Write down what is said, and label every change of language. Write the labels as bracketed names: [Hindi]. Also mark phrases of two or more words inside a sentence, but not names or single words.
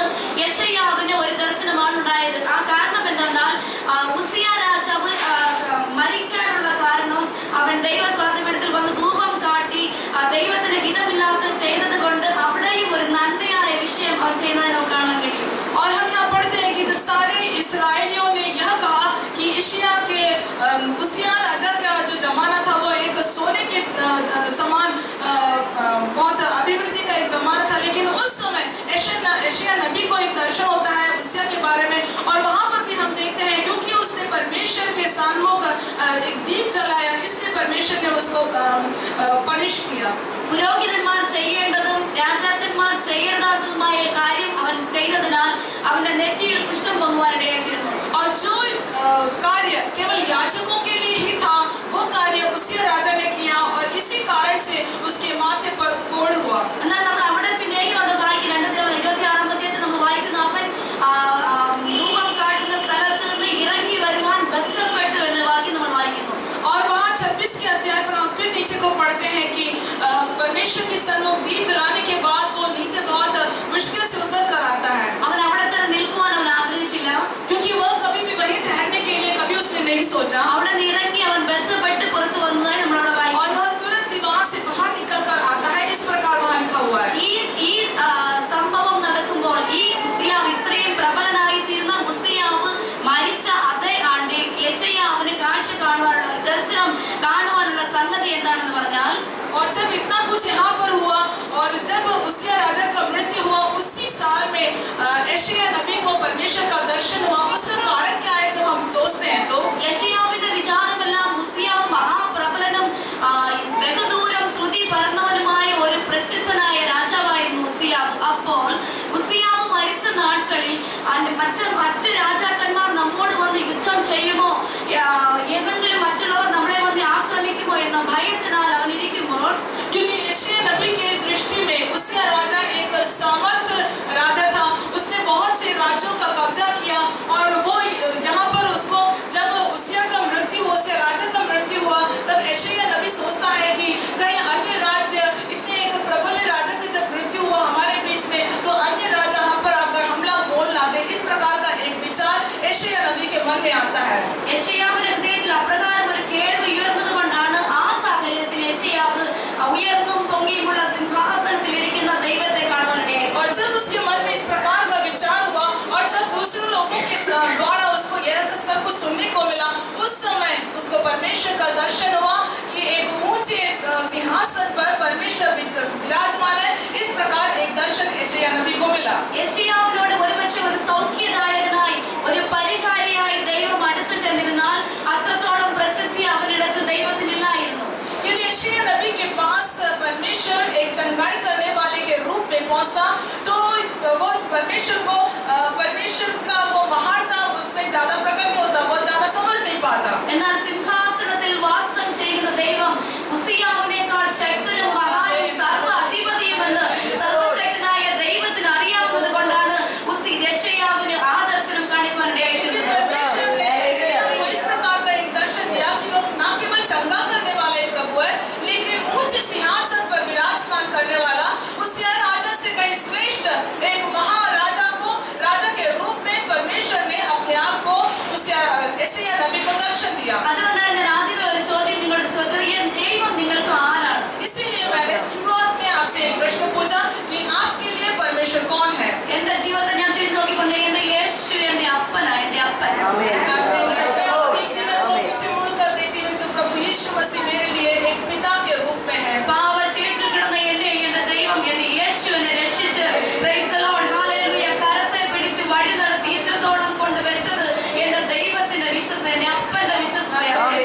[Malayalam] യെശയ്യാവിന് ഒരു ദർശനമാണ് ഉണ്ടായത്. ആ കാരണം എന്തെന്നാൽ ഉസിയ രാജാവ് മരിക്കാനുള്ള കാരണം അവൻ ദൈവസ്വാധീനത്തിൽ വന്ന് ധൂപം കാട്ടി ദൈവത്തിന് ഹിതമില്ലാത്ത ചെയ്തത് കൊണ്ട് അവിടെയും ഒരു നന്മയായ വിഷയം അവൻ ചെയ്യുന്നതായി നമുക്ക് കാണാൻ കഴിയും. [Hindi] और हम यहाँ पढ़ते हैं कि जब सारे इसराइलियों ने यह कहा कि यशायाह के उसिया राजा का जो जमाना था वो एक सोने के समान बहुत अभिवृद्धि का एक जमाना था, लेकिन उस समय यशायाह नबी को एक दर्शन होता है उसिया के बारे में, और वहाँ पर भी हम देखते हैं क्योंकि उसने परमेश्वर के सामने एक दीप जलाया, इसलिए परमेश्वर ने उसको पनिश किया. [Malayalam] പുരോഹിതന്മാർ ചെയ്യേണ്ടതും രാജാക്കന്മാർ ചെയ്യരുതാത്തതുമായ കാര്യം അവൻ ചെയ്തതിനാൽ അവന്റെ നെറ്റിയിൽ കുഷ്ഠം പൊങ്ങുവാനിടയായിത്തീർന്നു. [Hindi] और जो कार्य केवल याजकों के लिए ही था वो कार्य उसी राजा ने किया, और इसी कारण से उसके माथे पर कोढ़ हुआ. [Malayalam] എന്നാൽ നമ്മൾ അവിടെ പിന്നെയും അവിടെ വായിക്കുന്ന 2-26 അധ്യായത്തിൽ നമ്മൾ വായിക്കുന്ന അവൻ ധൂപം കാട്ടുന്ന സ്ഥലത്ത് നിന്ന് ഇറങ്ങി വരുവാൻ ബന്ധപ്പെട്ടു എന്ന വാക്യം നമ്മൾ വായിക്കുന്നു. [Hindi] और वहाँ 26 के अध्याय पर हम फिर नीचे को पढ़ते हैं कि परमेश्वर के सन्मुख दीप जलाने के बाद वो नीचे बहुत मुश्किल से उतर कर आता है, [Malayalam] അവൻ അവിടെ തന്നെ നിൽക്കുവാൻ അവൻ ആഗ്രഹിച്ചില്ല. [Hindi] क्योंकि वह कभी भी वहीं ठहरने के लिए कभी उसने नहीं सोचा, [Malayalam] അവിടെ നിന്ന് ഇറങ്ങി അവൻ ബന്ധപ്പെട്ട് പുറത്തു വന്നതായി നമ്മളവിടെ [Hindi] और [Malayalam] വായിക്കുന്നു. [Hindi] वह तुरंत ही वहाँ से बाहर निकल कर आता है. इस प्रकार वहाँ लिखा हुआ है. [Malayalam] ഈ സംഭവം നടക്കുമ്പോൾ ഈ ഉസിയാവ് ഇത്രയും പ്രബലനായിത്തീരുന്ന ഉസിയാവ് മരിച്ച അതേ ആണ്ടിൽ യെശയ്യാവിന് കാഴ്ച കാണുവാനുള്ള ഒരു ദർശനം കാണുവാനുള്ള സംഗതി എന്താണെന്ന് പറഞ്ഞാൽ, [Hindi] और जब इतना कुछ यहाँ पर हुआ और जब उसिया राजा का मृत्यु हुआ उसी साल में यशायाह नबी को परमेश्वर का दर्शन हुआ. उसका कारण क्या है जब हम सोचते हैं तो [Malayalam] യെശയ്യാവിന്റെ വിചാരമെല്ലാം ഉസിയാവ് മഹാപ്രബലനും ബഹുദൂരം ശ്രുതി പരന്നവനുമായ ഒരു പ്രസിദ്ധനായ രാജാവായിരുന്നു ഉസിയാവ്. അപ്പോൾ ഉസിയാവ് മരിച്ച നാட்களிൽ മറ്റ് രാജാക്കന്മാർ നമ്മോട് വന്ന് യുദ്ധം ചെയ്യുമോ, ഏതെങ്കിലും മറ്റുള്ളവർ നമ്മളെ വന്ന് ആക്രമിക്കുമോ എന്ന ഭയത്തിനാൽ അവൻ ഇരിക്കുമ്പോൾ, [Hindi] क्योंकि यशायाह नबी के दृष्टि में उसिया राजा एक सामर्थ राजा था. उसने बहुत से राज्यों का कब्जा किया, और वो यहाँ पर उसको जब उसिया का मृत्यु हुआ, उसिया राजा का मृत्यु हुआ, तब यशायाह नबी सोचता है कि कहीं अन्य राज्य इतने एक प्रबल राजा की जब मृत्यु हुआ हमारे बीच में तो अन्य राजा हम पर आकर हमला बोल ना दे. इस प्रकार का एक विचार यशायाह नबी के मन में आता है. [Malayalam] യെശയ്യാവിന്റെ ഹൃദയത്തിൽ അപ്രകാരം ഒരു കേൾവി ഉയർന്നത് കൊണ്ടാണ് ആ സാഹചര്യത്തിൽ യെശയ്യാവ് ഉയർന്നും പൊങ്ങിയുമുള്ള സിംഹാസനത്തിൽ ഇരിക്കുന്ന ദൈവത്തെ കാണുവാനിടയായി. [Hindi] और जब उसके मन में इस प्रकार का विचार हुआ और जब दूसरे लोगों के द्वारा उसको यह सब कुछ सुनने को मिला, उस समय उसको परमेश्वर का दर्शन हुआ कि एक ऊंचे सिंहासन पर परमेश्वर विराजमान है. इस प्रकार एक दर्शन यशायाह नबी को मिला. [Malayalam] യെശയ്യാവിനോട് ഒരുപക്ഷെ ഒരു സൗഖ്യദായകനായി ഒരു പരിഹാരിയായി ദൈവം അടുത്തു ചെന്നിരുന്നാൽ അത്രത്തോളം പ്രസിദ്ധി അവനിടത്ത് ദൈവത്തിനില്ലായിരുന്നു. [Hindi] यदि यशायाह नबी के पास परमेश्वर एक चंगाई करने वाले के रूप में पहुंचा तो वो परमेश्वर का वो महानता उसमें ज्यादा प्रकट नहीं होता, वो ज्यादा समझ नहीं पाता. [Malayalam] എന്നാൽ സിംഹാസനത്തിൽ വാസം ചെയ്യുന്ന ദൈവം ഉസിയാവിനേക്കാൾ ശക്തനും മഹാനും സർവ്വ അധിപതിയുമെന്ന് സർവശക്തനായ ദൈവത്തിന് അറിയാവുന്നത് കൊണ്ടാണ് യെശയ്യാവിന് ആ ദർശനം കാണിക്കുവാനിടയായിത്തീർന്നത്. [Hindi] इस प्रकार का एक दर्शन दिया कि वो न केवल चंगा करने वाला एक प्रभु है, लेकिन ऊंचे सिंहासन पर विराजमान करने वाला उसिया राजा से कहीं श्रेष्ठ एक महाराजा को राजा के रूप में परमेश्वर ने अपने आप को यशायाह नबी को दर्शन दिया. [Malayalam] അതുകൊണ്ടാണ് ഞാൻ ആദ്യമേ ഒരു ചോദ്യം നിങ്ങളോട് ചോദിച്ചത്, ദൈവം നിങ്ങൾക്ക് ആരാണ്? [Hindi] इसीलिए मैंने शुरुआत में आपसे एक प्रश्न पूछा कि आपके लिए परमेश्वर कौन है. [Malayalam] എന്റെ ജീവിതത്തെ ഞാൻ തിരിഞ്ഞു നോക്കിക്കൊണ്ട് എന്റെ യേശു എന്റെ അപ്പനാ, എന്റെ അപ്പൻ. [Hindi] जब मैं अपने जीवन को पीछे मुड़ कर देखती हूँ तो प्रभु यीशु मसीह मेरे लिए एक पिता के रूप में है. [Malayalam] പാപച്ചേറ്റിൽ കിടന്ന എന്റെ ദൈവം എന്റെ യേശുവിനെ രക്ഷിച്ച് [English] praise the Lord, [Malayalam] hallelujah, കരത്തെ പിടിച്ച് വഴി നടത്തി ഇത്രത്തോളം കൊണ്ടുവച്ചത് എന്റെ ദൈവത്തിന്റെ വിശ്വസ്ത, എന്റെ അപ്പന്റെ വിശ്വസ്തയാണ്.